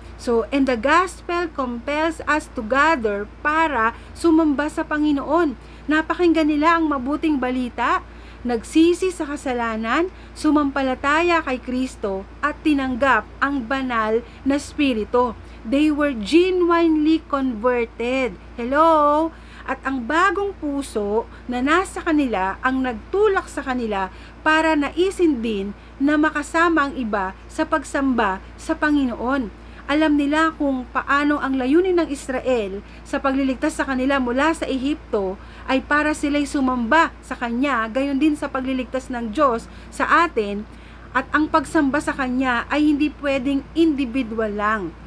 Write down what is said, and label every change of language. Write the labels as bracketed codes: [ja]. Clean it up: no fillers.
[en] So, and the gospel compels us to gather [tl] para sumamba sa Panginoon. Napakinggan nila ang mabuting balita, nagsisi sa kasalanan, sumampalataya kay Kristo at tinanggap ang banal na spirito. [en] They were genuinely converted. Hello? [tl] At ang bagong puso na nasa kanila ang nagtulak sa kanila para naisin din na makasama ang iba sa pagsamba sa Panginoon. Alam nila kung paano ang layunin ng Israel sa pagliligtas sa kanila mula sa Ehipto ay para sila'y sumamba sa Kanya, gayon din sa pagliligtas ng Diyos sa atin, at ang pagsamba sa Kanya ay hindi pwedeng individual lang.